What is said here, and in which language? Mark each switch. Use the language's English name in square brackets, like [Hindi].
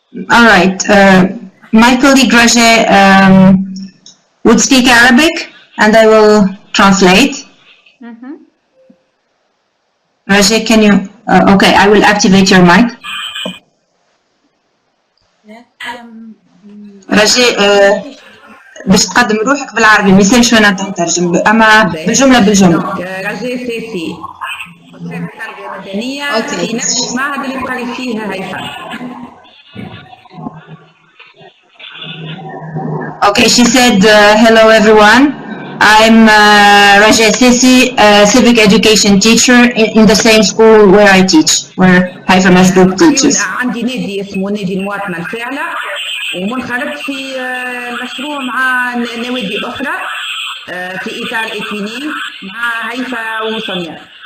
[English] All right. My colleague Raja would speak Arabic, and I will translate. Raja, can you? Okay, I will activate your mic. [Arabic] رجاء باش تقدم روحك بالعربي ما يسالش وانا نترجم اما بالجمله بالجمله. رجاء سيسي تربيه مدنيه في نفس المعهد اللي بقى فيها هيفا. [English] Okay, she said, hello everyone. I'm Raja Sisi, a civic education teacher in the same school where I teach, where Haifa Masgroup teaches. [Arabic] عندي نادي اسمه نادي المواطنة الفاعلة ومنخرط في مشروع مع نوادي أخرى في إطار e-Twinning مع هيفا وصنيا.